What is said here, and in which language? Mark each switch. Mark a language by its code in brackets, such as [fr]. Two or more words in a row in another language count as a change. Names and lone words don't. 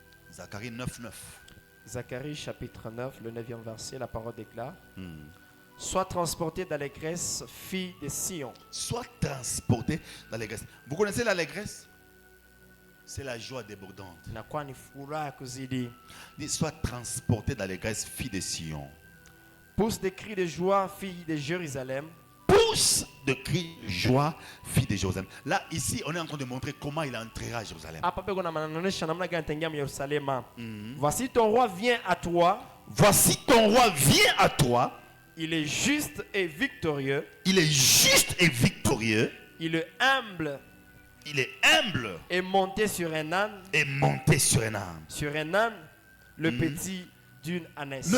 [fr] Zacharie 9, 9. Zacharie chapitre 9, le 9e verset, la parole déclare. Sois transporté d'allégresse, fille de Sion. Sois transporté d'allégresse. Vous connaissez l'allégresse? C'est la joie débordante. [sw] Inakuwa ni furaha kuzidi. [fr] Dis, sois transporté d'allégresse, fille de Sion. Pousse des cris de joie, fille de Jérusalem. Pousse de cris de joie, fille de Jérusalem. Là, ici, on est en train de montrer comment il entrera à Jérusalem. [sw] Hapa peko na manaonesha namna gani ataingia Yerusalema. [fr] Voici ton roi vient à toi. Voici ton roi vient à toi. Il est juste et victorieux. Il est juste et victorieux. Il est humble. Il est humble. Et monté sur un âne. Et monté sur un âne. Sur un âne, le petit d'une ânesse.